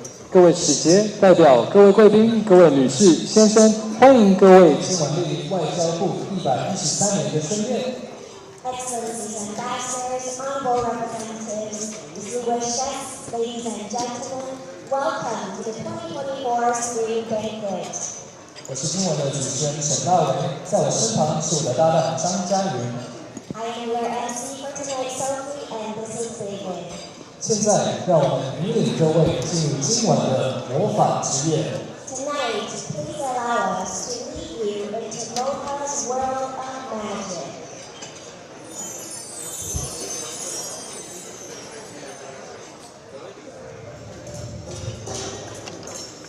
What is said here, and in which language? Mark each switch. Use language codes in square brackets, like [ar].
[zh] 各位使节、代表、各位贵宾、各位女士、先生，欢迎各位今晚莅临外交部113年的春宴。 [en] Excellencies, ambassadors, honorable representatives, distinguished guests, ladies and gentlemen, welcome to the 2024 Spring Banquet. [zh] 我是今晚的主持人沈大为，在我身旁是我的搭档张嘉云。 [en] I am your MC for tonight, Sophie, and this is David. [zh] 现在，让我们引领各位进入今晚的魔法之夜。 [en] Tonight, please allow us to lead you into Mocha's world of magic.